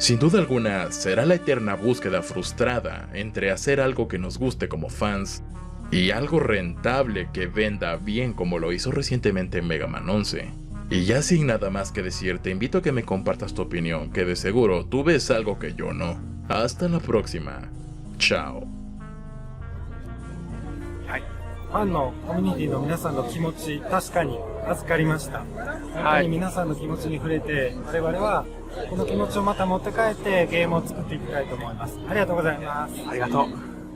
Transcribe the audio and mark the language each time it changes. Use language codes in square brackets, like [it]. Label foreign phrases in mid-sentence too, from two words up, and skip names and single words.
[es] Sin duda alguna, será la eterna búsqueda frustrada entre hacer algo que nos guste como fans y algo rentable que venda bien como lo hizo recientemente Mega Man 11. Y ya sin nada más que decir, te invito a que me compartas tu opinión, que de seguro tú ves algo que yo no. Hasta la próxima. Chao. [ja] はい、ファンのコミュニティの皆さんの気持ち、確かに預かりました。本当に皆さんの気持ちに触れて、我々はこの気持ちをまた持って帰ってゲームを作っていきたいと思います。ありがとうございます。ありがとう。